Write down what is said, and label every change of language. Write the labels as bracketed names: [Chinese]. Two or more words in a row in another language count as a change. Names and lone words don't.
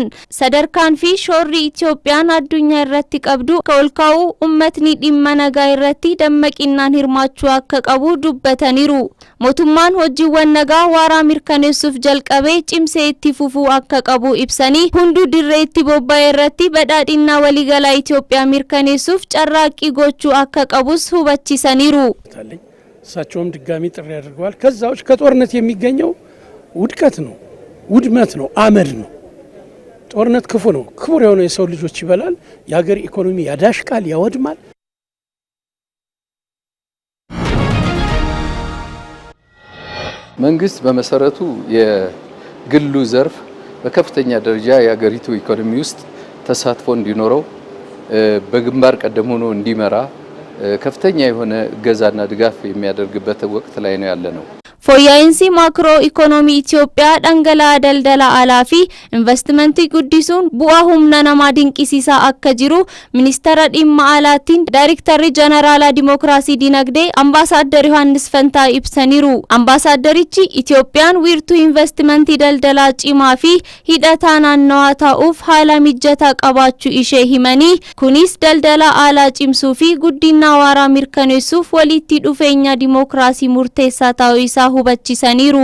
[Oromo] Sadarkaan fi shoorri Itoophiyaan addunyaa irratti qabdu akka ol kaa'u uummatni dhimma nagaa irratti dammaqinaan hirmaachuu akka qabu dubbataniiru. Mootummaan hojiiwwan nagaa waaraa mirkaneessuuf jalqabee cimsee itti fufuu akka qabu ibsanii hunduu dirree itti bobba'e irratti badhaadhina waliigalaa Itoophiyaa mirkaneessuuf carraaqqii gochuu akka qabus hubachiisaniiru. [Amharic] እሳቸውም ድጋሚ ጥሪ አድርገዋል። ከዛዎች ከጦርነት የሚገኘው ውድቀት ነው፣ ውድመት ነው፣ አመድ ነው። ጦርነት ክፉ ነው። ክቡር የሆነ የሰው ልጆች ይበላል፣ የሀገር ኢኮኖሚ ያዳሽቃል፣ ያወድማል። መንግስት በመሰረቱ የግሉ ዘርፍ በከፍተኛ ደረጃ የሀገሪቱ ኢኮኖሚ ውስጥ ተሳትፎ እንዲኖረው በግንባር ቀደም ሆኖ እንዲመራ ከፍተኛ የሆነ እገዛና ድጋፍ የሚያደርግበት ወቅት ላይ ነው ያለነው። [Oromo] Fooyya'insi maakiroo ikonoomii Itoophiyaa dhangala'aa daldala alaa fi investimentii guddisuun bu'aa humna namaa dinqisiisaa akka jiru ministeera dhimma alaatiin Daayirektarri Jeneraalaa Dimookiraasii Dinagdee Ambaasaadder Yohaannis Fantaa ibsaniiru. Ambaasaadderichi Itoophiyaan wiirtuu investimentii daldalaa cimaa fi hidhataa naannawaa ta'uuf haala mijataa qabaachuu ishee himanii kunis daldala alaa cimsuu fi guddina waaraa mirkaneessuuf walitti dhufeenya dimookiraasii murteessaa ta'uu isaa hubachiisaniiru.